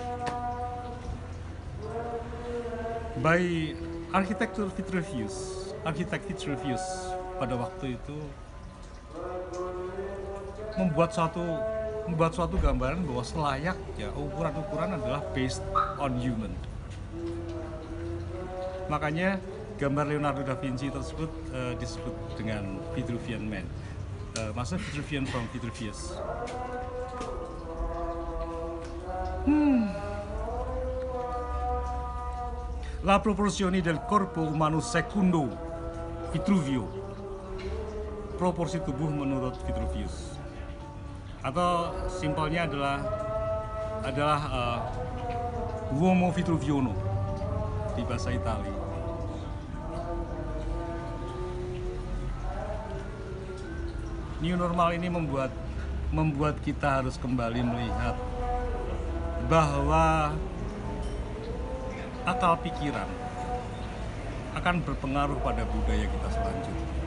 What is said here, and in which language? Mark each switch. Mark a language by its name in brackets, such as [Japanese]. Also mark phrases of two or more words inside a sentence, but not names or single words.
[Indonesian] By arsitek Vitruvius pada waktu itu membuat suatu gambaran bahwa selayaknya ukuran-ukuran adalah [English] based on human. [Indonesian] Makanya gambar Leonardo da Vinci tersebut disebut dengan Vitruvian Man. Maksudnya Vitruvian from Vitruvius. [Italian] La proporzione del corpo umano secondo Vitruvio. [Indonesian] Proporsi tubuh menurut Vitruvius. Atau simpelnya adalah Uomo Vitruviano di bahasa Italia. [English] New normal [Indonesian] ini membuat kita harus kembali melihat bahwa akal pikiran akan berpengaruh pada budaya kita selanjutnya.